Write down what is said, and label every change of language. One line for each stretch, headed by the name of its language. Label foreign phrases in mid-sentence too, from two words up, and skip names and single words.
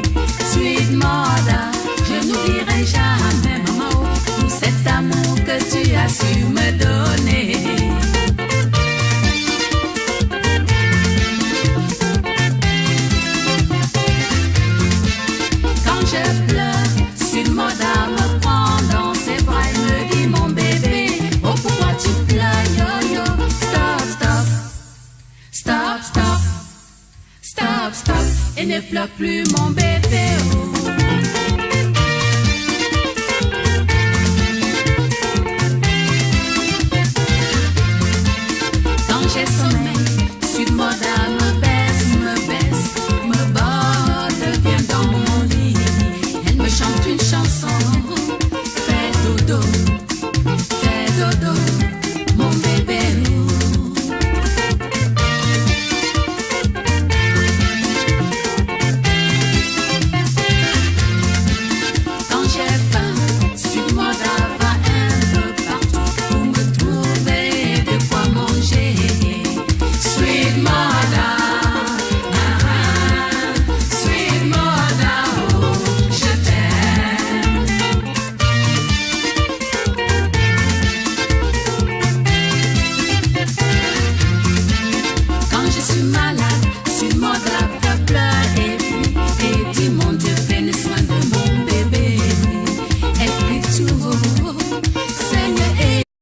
English: sweet mother,
French: je n'oublierai jamais, maman, tout cet amour que tu as su me donner. Quand je pleure,
English: sweet mother
French: me prend dans ses bras et me dit mon bébé, oh pourquoi tu pleures,
English: yo yo, stop, stop, stop, stop. Stop, stop,
French: et ne pleure plus mon bébé, oh. Quand j'ai sommeil,
English: sweet mother
French: me baisse, me borde bien dans mon lit. Elle me chante une chanson, fais dodo, Fais dodo, mon bébé. Quand j'ai faim, suis-moi là-bas un peu partout pour me trouver de quoi manger.
English: Sweet mother, sweet mother,
French: oh, je t'aime. Quand je suis malade, suis-moi là-bas, pleure et prie. Et dis mon Dieu, prenez soin de mon bébé. Et puis tout, Seigneur, et